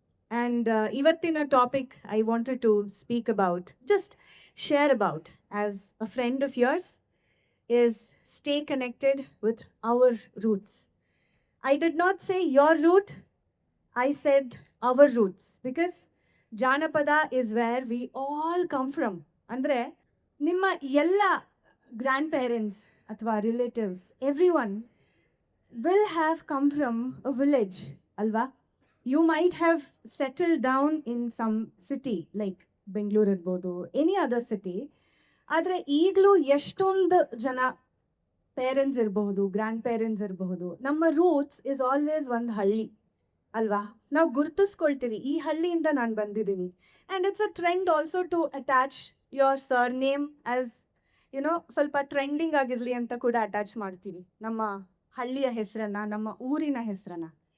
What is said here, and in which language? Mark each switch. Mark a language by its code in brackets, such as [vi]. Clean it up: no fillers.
[en] and [kn] ಇವತ್ತಿನ [en] Topic I wanted to speak about, just share about as a friend of yours is stay connected with our roots. I did not say your root, I said our roots because Janapada is where we all come from. [kn] ಅಂದರೆ ನಿಮ್ಮ ಎಲ್ಲ [en] grandparents [kn] ಅಥವಾ [en] relatives everyone will have come from a village, [kn] alva? [en] You might have settled down in some city like Bangalore [kn] irbodu, [en] any other city. [kn] ಆದರೆ ಈಗಲೂ ಎಷ್ಟೊಂದು ಜನ parents ಇರಬಹುದು, grand parents ಇರಬಹುದು, ನಮ್ಮ [en] roots is always [kn] ಒಂದು ಹಳ್ಳಿ ಅಲ್ವಾ? ನಾವು ಗುರುತಿಸ್ಕೊಳ್ತೀವಿ, ಈ ಹಳ್ಳಿಯಿಂದ ನಾನು ಬಂದಿದ್ದೀನಿ. [en] and it's a trend also to attach your surname as you know, [kn] ಸ್ವಲ್ಪ ಟ್ರೆಂಡಿಂಗ್ ಆಗಿರಲಿ ಅಂತ ಕೂಡ ಅಟ್ಯಾಚ್ ಮಾಡ್ತೀವಿ ನಮ್ಮ ಹಳ್ಳಿಯ ಹೆಸರನ್ನ, ನಮ್ಮ ಊರಿನ ಹೆಸರನ್ನ.